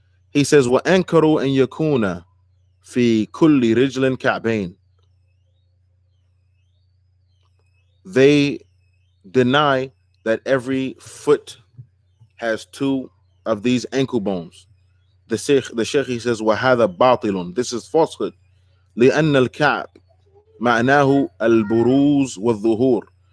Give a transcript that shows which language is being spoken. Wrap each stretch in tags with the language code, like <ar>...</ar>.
<en>He says</en> <ar>وأنكروا أن يكون في كل رجل كعبين.</ar> <en>They deny that every foot has two of these ankle bones. The Sheikh he says</en> <ar>وهذا باطل.</ar> <en>This is falsehood.</en> <ar>لأن الكعب معناه البروز والظهور.</ar>